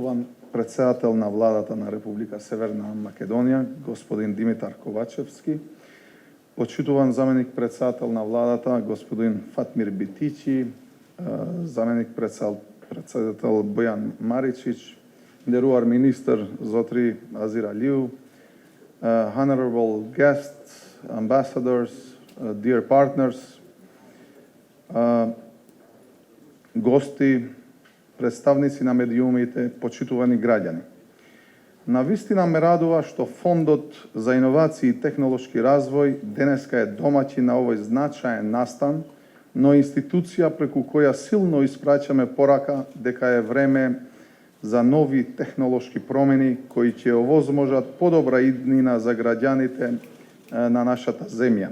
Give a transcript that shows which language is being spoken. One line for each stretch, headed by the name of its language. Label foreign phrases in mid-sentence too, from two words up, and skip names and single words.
Macedonian: почитуван председател на владата на Република Северна Македонија, господин Димитар Ковачевски, почитуван заменик председател на владата, господин Фатмир Битичи, заменик председател Бојан Маричич, нерувар министр Зотри Азиралиу,
English: honorable guests, ambassadors, dear partners,
Macedonian: гости, представници на медиумите, почитувани граѓани. Навистина ме радува што Фондот за иновации и технолошки развој денеска е домаќин на овој значаен настан, но институција преку која силно испраќаме порака дека е време за нови технолошки промени кои ќе овозможат подобра иднина за граѓаните на нашата земја.